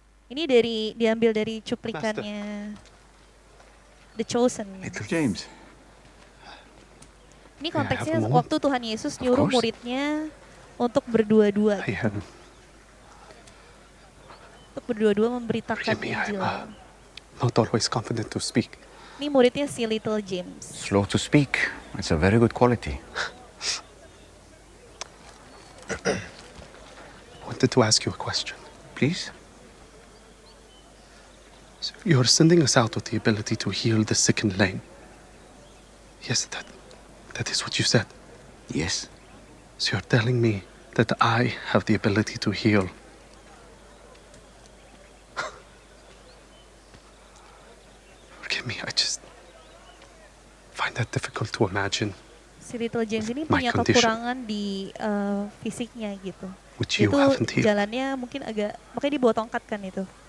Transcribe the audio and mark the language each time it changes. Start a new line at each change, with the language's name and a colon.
Indonesian: Ini diambil dari cuplikannya The Chosen. Little James. Ini konteksnya waktu Tuhan Yesus nyuruh muridnya untuk berdua-dua. Untuk berdua-dua memberitakan Injil.
English: Not always confident to speak.
Indonesian: Ini muridnya si Little James.
English: Slow to speak. It's a very good quality. Wanted to ask you a question. Please? So you're sending us out with the ability to heal the sick and lame. Yes, that is what you said. Yes. So you're telling me that I have the ability to heal. Forgive me, I just find that difficult to imagine.
Indonesian: Si Little James ini punya kekurangan di fisiknya gitu.
English: Which you
Indonesian: itu
English: haven't healed.
Indonesian: Jalannya mungkin agak, makanya dibawa tongkat kan itu.